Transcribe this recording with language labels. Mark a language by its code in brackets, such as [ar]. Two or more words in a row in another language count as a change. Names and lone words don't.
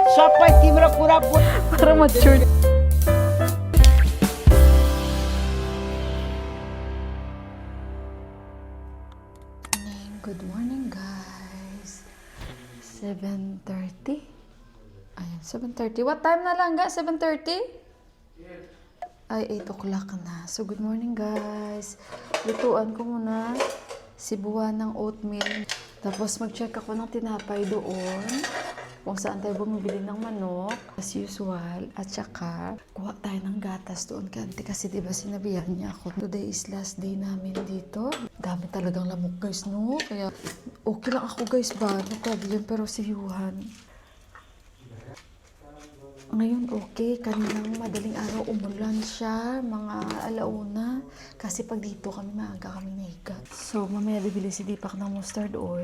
[ne] सबै तिम्रो कुरा [en] Para mature. Good morning, guys. 7:30. Ayan, 7:30. What time [tl] na lang, [en] guys? 7:30? Ay, 8 o'clock na. So, good morning, guys. [tl] Lutuan ko muna sibuan ng oatmeal. Tapos, mag-check ako ng tinapay doon. Kung saan tayo bumibili ng manok, [en] as usual. [tl] At saka, kuha tayo ng gatas doon kanti kasi diba sinabihan niya ako. [en] Today is last day [tl] namin dito. Dami talagang lamok, guys, no? Kaya, okay lang ako, guys, ba? [en] No problem, [tl] pero si Yuhan. Ngayon, okay. Kaninang madaling araw umulan siya, mga alauna. Kasi pag dito kami, maaga kami nahiga. So, mamaya bibili si Deepak ng mustard oil.